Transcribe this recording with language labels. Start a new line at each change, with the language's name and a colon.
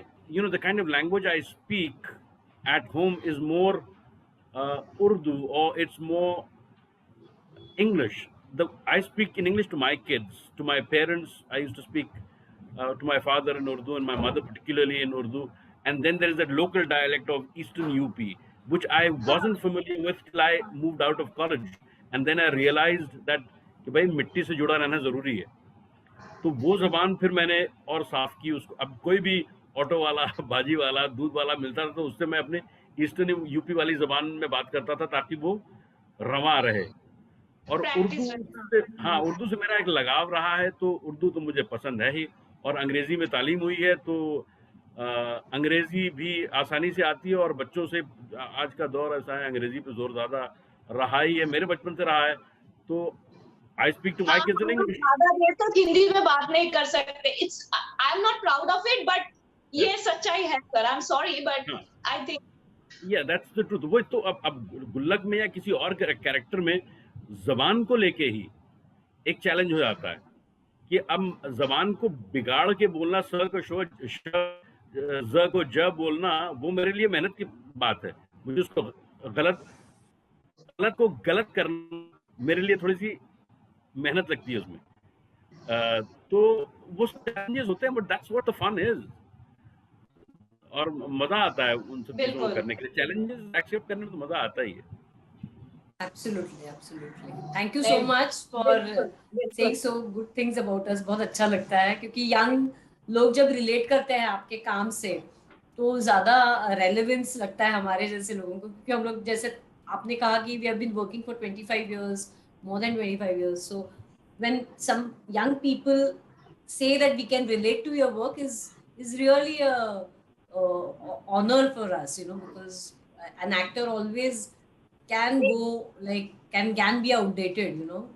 English: You know, the kind of language I speak at home is more Urdu, or it's more English. I speak in English to my kids, to my parents. I used to speak to my father in Urdu and my mother particularly in Urdu. And then there is that local dialect of Eastern UP, which I wasn't familiar with till I moved out of college. And then I realized that
Hindi: कि भाई मिट्टी से जुड़ा रहना ज़रूरी है. तो वो ज़बान फिर मैंने और साफ़ की उसको. अब कोई भी ऑटो वाला, भाजी वाला, दूध वाला मिलता था तो उससे मैं अपने ईस्टर्न यूपी वाली ज़बान में बात करता था ताकि वो रवा रहे. और उर्दू से, हाँ, उर्दू से मेरा एक लगाव रहा है, तो उर्दू तो मुझे पसंद है ही. और अंग्रेज़ी में तालीम हुई है, तो अंग्रेज़ी भी आसानी से आती है. और बच्चों से, आज का दौर ऐसा है, अंग्रेज़ी पे ज़ोर ज़्यादा रहा ही है, मेरे बचपन से रहा है.
English: तो I speak to my kids in English.
Hindi: ज़्यादा देर तक हिंदी में बात नहीं कर सकते.
English: I'm not proud of it, but
Hindi: ये सच्चाई है sir.
English: I'm sorry, but I think. Yeah, that's the truth.
Hindi: वो तो अब गुल्लक में या किसी और कैरेक्टर में जबान को लेके ही एक चैलेंज हो जाता है कि अब जबान को बिगाड़ के बोलना, स को शो, ज को ज बोलना, वो मेरे लिए मेहनत की बात है. मुझे उसको गलत को गलत करना मेरे लिए थोड़ी सी मेहनत लगती है उसमें. तो वो चैलेंजेस होते हैं,
English: But that's what the fun is.
Hindi: और मजा आता है उन सब चीजों को करने के लिए. चैलेंजेस एक्सेप्ट करने में तो मजा आता ही है.
English: Absolutely. Thank you so much for saying so good things about us.
Hindi: बहुत अच्छा लगता है क्योंकि यंग लोग जब रिलेट करते हैं आपके काम से तो ज्यादा रेलेवेंस लगता है हमारे जैसे लोगों को. क्योंकि हम लोग, जैसे आपने कहा कि
English: we have been working for 25 years, more than 25 years. So when some young people say that we can relate to your work is really a honor for us, you know, because an actor always can go like can be outdated, you know.